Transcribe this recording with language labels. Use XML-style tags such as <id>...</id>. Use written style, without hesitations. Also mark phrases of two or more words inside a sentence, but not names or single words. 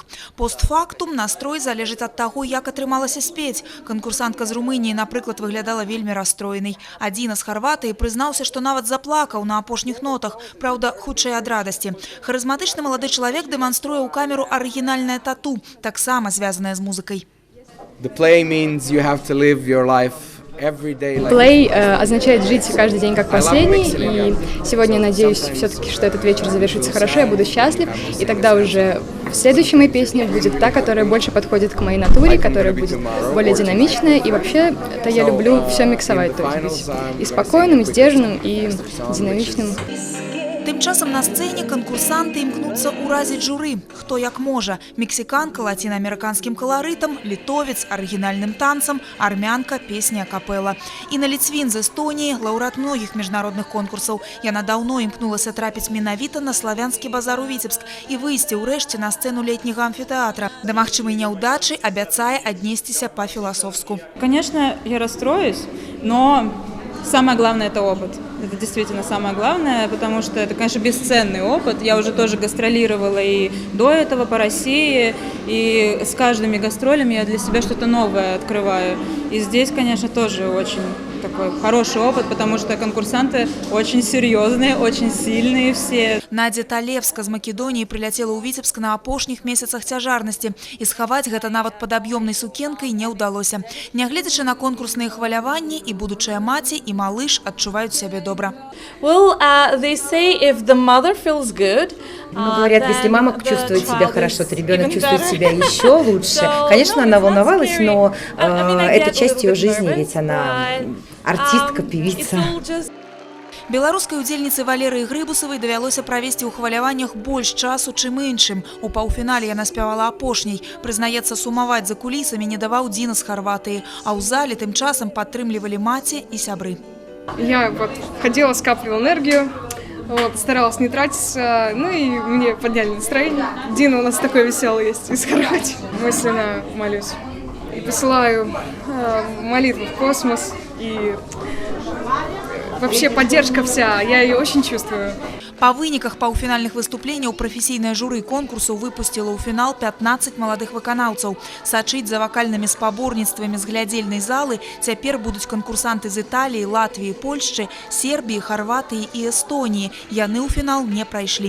<be>Постфактум настрой залежыць ад таго, як атрымалася спець. Канкурсантка з Румыніі, напрыклад, выглядала вельмі расстроенай. Адзіна з Харватыі прызнаўся, што нават заплакаў на апошніх нотах, праўда, хутчэй ад радасці. Харызматычны малады чалавек дэманструе ў камеру арыгінальнае тату, таксама звязанае з музыкай.</be> <en>The play means you have to live your life.</en> <ru>Плей означает жить каждый день как последний, и сегодня надеюсь все-таки, что этот вечер завершится хорошо, я буду счастлив, и тогда уже в следующей моей песне будет та, которая больше подходит к моей натуре, которая будет более динамичная, и вообще-то я люблю все миксовать, то есть быть и спокойным, и сдержанным, и динамичным.</ru> <be>Тым часам на сцэне канкурсанты імкнуцца ўразіць журы, хто як можа. Мексіканка лацінаамерыканскім каларытам, літовец арыгінальным танцам, армянка песня акапэла. Інна Ліцвін з Эстоніі, лаўрэат многіх міжнародных конкурсаў. Яна даўно імкнулася трапіць менавіта на славянскі базар у Віцебск і выйсці ўрэшце на сцэну летняга амфітэатра. Да магчымай няўдачы абяцае аднесціся па-філасофску.</be> <ru>Конечно, я расстроюсь, но самое главное – это опыт. Это действительно самое главное, потому что это, конечно, бесценный опыт. Я уже тоже гастролировала и до этого по России, и с каждыми гастролями я для себя что-то новое открываю. И здесь, конечно, тоже очень такой хороший опыт, потому что конкурсанты очень серьезные, очень сильные все.</ru> <be>Надзя Талевска з Македоніі прыляцела ў Віцебск на апошніх месяцах цяжарнасці. І схаваць гэта нават пад аб'ёмнай сукенкай не ўдалося. Нягледзячы на конкурсныя хваляванні, і будучая маці, і малыш адчуваюць сябе добра.</be> <en>Well, they say if the mother feels good,</en> <ru>говорят, если мама чувствует себя хорошо, то ребенок чувствует себя еще лучше. Конечно, она волновалась, но это часть ее жизни, ведь она артистка, певица.</ru> <be>Беларускай удзельніцы Валерыі Грыбусавай давялося правесці ў хваляваннях больш часу, чым іншым. У паўфінале яна спявала апошняй. Прызнаецца, сумаваць за кулісамі не даваў Дзіна з Харватыі, а ў зале тым часам падтрымлівалі маці і сябры.</be> <ru>Я ходила, скапливала энергию, старалась не тратиться, ну и мне подняли настроение. Дина у нас такой веселый есть из Хорватии. Мысленно молюсь и посылаю молитву в космос, и вообще поддержка вся, я ее очень чувствую.</ru> <be>Па выніках паўфінальных выступленняў прафесійнае журы конкурсу выпусціла ў фінал 15 маладых выканаўцаў. Сачыць за вакальнымі спаборніцтвамі з глядзельнай залы цяпер будуць канкурсанты з Італіі, Латвіі, Польшчы, Сербіі, Харватыі і Эстоніі. Яны ў фінал не прайшлі.</be>